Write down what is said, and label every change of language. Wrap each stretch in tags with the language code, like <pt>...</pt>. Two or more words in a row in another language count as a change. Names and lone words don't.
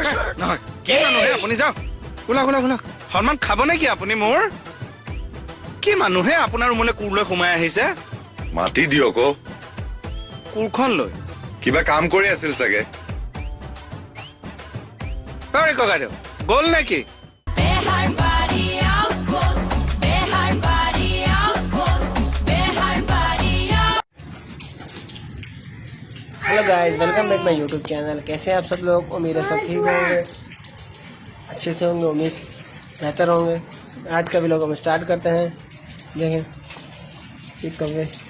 <as>নহয় কি মানুহে আপুনি যাওক ওলা সন্মান খাব নেকি আপুনি মোৰ কি মানুহে আপোনাৰ ৰুমলৈ কুৰলৈ সোমাই আহিছে মাতি দিয়ক কুৰখন লৈ কিবা কাম কৰি আছিল চাগে ককাই দিয়ক গ'ল নেকি</as> <en>hello guys welcome back my YouTube channel</en> <hi>कैसे हैं आप सब लोग उम्मीद है सब ठीक होंगे अच्छे से होंगे उम्मीद बेहतर होंगे आज का व्लॉग हम स्टार्ट करते हैं देखें ये कब्बे</hi>